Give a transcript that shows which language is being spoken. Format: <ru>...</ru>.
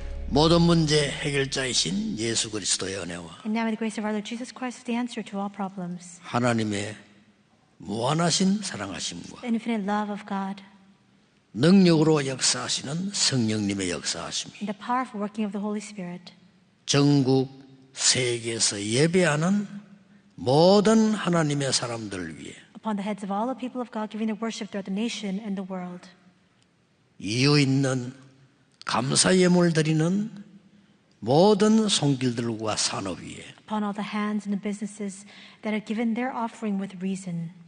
<ko>모든 문제 해결자이신 예수 그리스도의 은혜와</ko> <en>And now, by the grace of our Lord Jesus Christ, is the answer to all problems.</en> <ko>하나님의 무한하신 사랑하심과</ko> <en>The infinite love of God</en> <ko>능력으로 역사하시는 성령님의 역사하심,</ko> <en>and the powerful working of the Holy Spirit</en> <ko>전국 세계에서 예배하는 모든 하나님의 사람들 위해</ko> <en>upon the heads of all the people of God, giving their worship throughout the nation and the world.</en> <ko>이유 있는 감사 예물 드리는 모든 손길들과 산업 위에</ko> <en>Upon all the hands and the businesses that have given their offering with reason,</en>